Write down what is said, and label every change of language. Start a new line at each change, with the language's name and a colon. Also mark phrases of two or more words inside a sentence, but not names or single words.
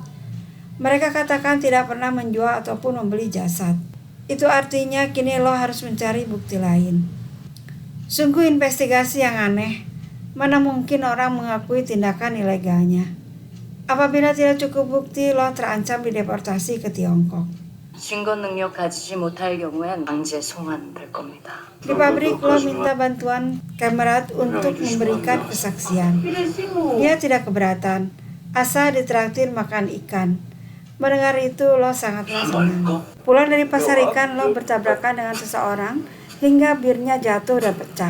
Indonesian: Mereka katakan tidak pernah menjual ataupun membeli jasad. Itu artinya kini lo harus mencari bukti lain. Sungguh investigasi yang aneh. Mana mungkin orang mengakui tindakan ilegalnya. Apabila tidak cukup bukti, lo terancam dideportasi ke Tiongkok.
Korean: 증거 능력 가지지 못할 경우엔 강제 송환될 겁니다.
Indonesian: Di pabrik lo minta bantuan Kamerat untuk memberikan kesaksian. Dia tidak keberatan, asal ditraktir makan ikan. Mendengar itu lo sangatlah senang. Pulang dari pasar ikan, lo bertabrakan dengan seseorang hingga birnya jatuh dan pecah.